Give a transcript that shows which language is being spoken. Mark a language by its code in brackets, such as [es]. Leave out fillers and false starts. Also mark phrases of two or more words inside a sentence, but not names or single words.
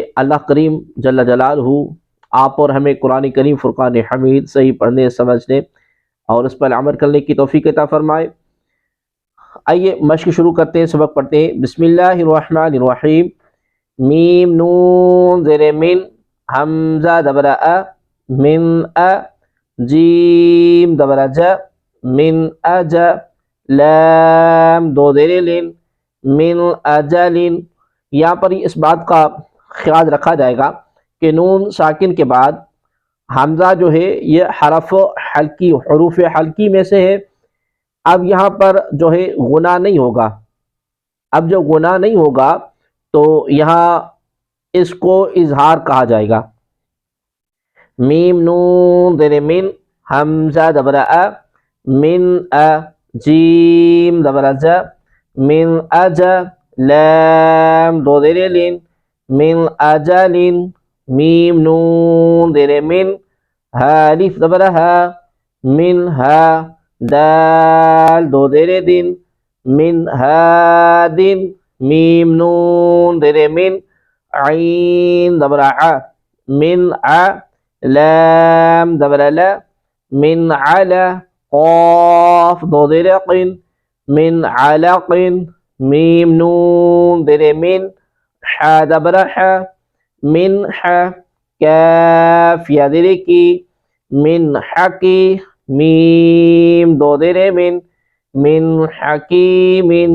[ur] اللہ کریم [ar] جل جلالہ [ur] آپ اور ہمیں قرآن کریم فرقان حمید صحیح پڑھنے، سمجھنے اور اس پر عمل کرنے کی توفیق عطا فرمائے۔ آئیے مشق شروع کرتے ہیں، سبق پڑھتے ہیں۔ [ar] بسم اللہ الرحمن الرحیم۔ [ur] میم نون زیر من، حمزہ دبر ا، من ا، جیم دبر ج، من اج، لام دو زیر لن، من اجلن۔ یہاں پر اس بات کا خیال رکھا جائے گا کہ نون ساکن کے بعد حمزہ جو ہے یہ حروف حلقی میں سے ہے۔ اب یہاں پر جو ہے گناہ نہیں ہوگا۔ اب جو گناہ نہیں ہوگا تو یہاں اس کو اظہار کہا جائے گا۔ میم نون زیر من، حمزہ دبر ا، من ا، جیم دبر ج، من اج، لام دو زیر لن، من اجلن، میم نون زیر من، الف دبر ها، من ها، دال دو زیر دن، من هادن، میم نون زیر من، عین دبر ع، من ع، لام دبر لا، من علا، قاف دو زیر قن، من علق، میم نون زیر من، ح دبر ح، من ح، کاف یا زیر کی، من حکی، میم دو زیر من حکیم،